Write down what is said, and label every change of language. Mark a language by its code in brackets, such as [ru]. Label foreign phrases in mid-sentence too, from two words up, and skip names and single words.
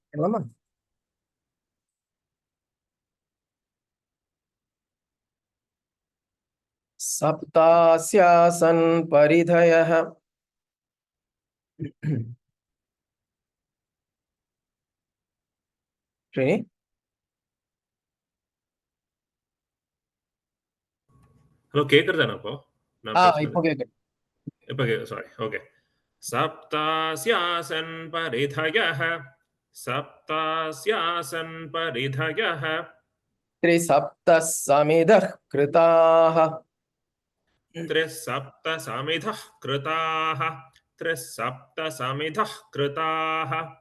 [sa] सप्तास्यासन् परिधयः Rini? [ta] Hello, கேக்குறதானப்போ நான் பேசுறது? இப்போ கேக்குது. இப்போ சாரி. ஓகே. [sa] सप्तास्यासन् परिधयः सप्तास्यासन् परिधयः त्रिसप्तः समिधः कृताः त्रिसप्तसमिधः कृताः त्रिसप्तसमिधः कृताः